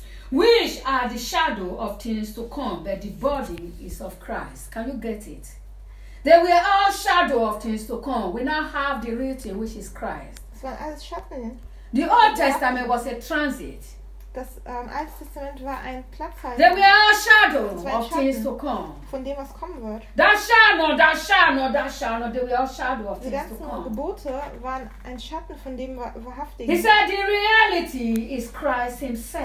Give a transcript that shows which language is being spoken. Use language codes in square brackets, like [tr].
[en] Which are the shadow of things to come, but the body is of Christ. Can you get it? They were all shadow of things to come. We now have the real thing, which is Christ. The Old Testament was a transit. [de] Das Alte Testament war ein Platzhalter. [en] There were all shadows of things to come. [de] Von dem, was kommen wird. [en] That shall not. There were all shadows of things to come. [de] Die Gebote waren ein Schatten von dem Wahrhaftigen. [en] He said the reality is Christ himself.